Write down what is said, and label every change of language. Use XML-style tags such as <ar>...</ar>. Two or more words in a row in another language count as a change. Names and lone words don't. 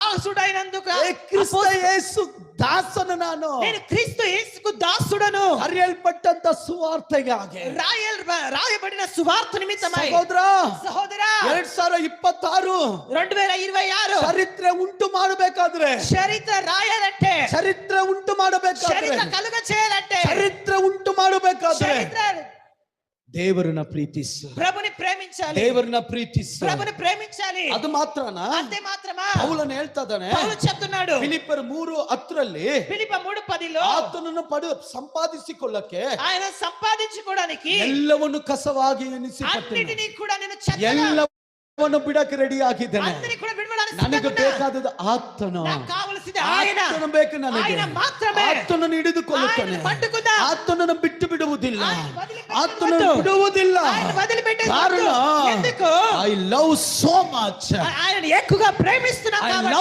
<te>దాసుడైనందుకు</te> <kn>క్రీస్తు యేసు ದಾಸನು ನಾನು</kn> <te>నేను క్రీస్తు యేసుకు దాసుడను</te> <kn>ಕರೆಯಲ್ಪಟ್ಟಂತ ಸುವಾರ್ತೆಗಾಗಿ</kn> <te>రాయబడిన సువార్త నిమిత్తమై</te> <kn>ಸಹೋದರ 2026</kn> <te>చరిత్ర</te> <kn>ಉಂಟು ಮಾಡಬೇಕಾದ್ರೆ</kn> <te>చరిత్ర రాయాలంటే</te> <kn>ಚರಿತ್ರೆ ಉಂಟು ಮಾಡಬೇಕಾದ್ರೆ</kn> <te>చరిత్ర కలుగ చేయాలంటే</te> <kn>ಚರಿತ್ರೆ ಉಂಟು ಮಾಡಬೇಕಾದ್ರೆ ದೇವರನ್ನ ಪ್ರೀತಿಸು</kn> <te>ప్రభుని ప్రేమించాలి</te> <kn>ದೇವರನ್ನ ಪ್ರೀತಿಸು</kn> <te>ప్రభుని ప్రేమించాలి</te> <kn>ಅದು ಮಾತ್ರನಾ</kn> <te>అంతే మాత్రమా</te> <kn>ಪೌಲನು ಹೇಳ್ತಾನೆ</kn> <te>పౌలు చెప్తున్నాడు</te> <kn>ಫಿಲಿಪ್ಪರ್ 3:10</kn> <te>ఫిలిప్ప 3:10</te> <kn>ಆತನನ್ನು ಸಂಪಾದಿಸಿಕೊಳ್ಳಕ್ಕೆ</kn> <te>ఆయన సంపాదించుకోవడానికి</te> <kn>ಎಲ್ಲವನ್ನು ಕಸವಾಗಿ ಎನಿಸಿಪಟ್ಟನು</kn> <te>అన్నిటిని కూడా నేను చెత్తగా</te> <kn>ಎಲ್ಲವನ್ನು ಬಿಡಕ್ಕೆ ರೆಡಿ ಆಗಿದ್ದೇನೆ</kn> <te>అన్నిటిని కూడా విడవడానికి</te> <kn>ನನಗೆ ಬೇಕಾದದ್ದು ಆತನು</kn> <te>నాకు కావాల్సింది ఆయన</te> <kn>ಆತನು ಬೇಕು ನನಗೆ</kn> <te>ఆయన మాత్రమే</te> <kn>ಆತನನ್ನು ಹಿಡಿದುಕೊಳ್ಳುತ್ತಾನೆ</kn> <te>ఆయన పట్టుకుందా</te> <kn>ಆತನನ್ನು ಬಿಟ್ಟು ಬಿಡುವುದಿಲ್ಲ</kn> <te>ఆతనను</te> <kn>ಬಿಡುವುದಿಲ್ಲ</kn> <te>ఆయన వదిలిపెట్టేది</te> <kn>ಕಾರಣ</kn> <te>ఎందుకు</te> <en>I love so much</en> <te>ఆయన ఎక్కువగా ప్రేమిస్తున్నా కాబట్టి</te>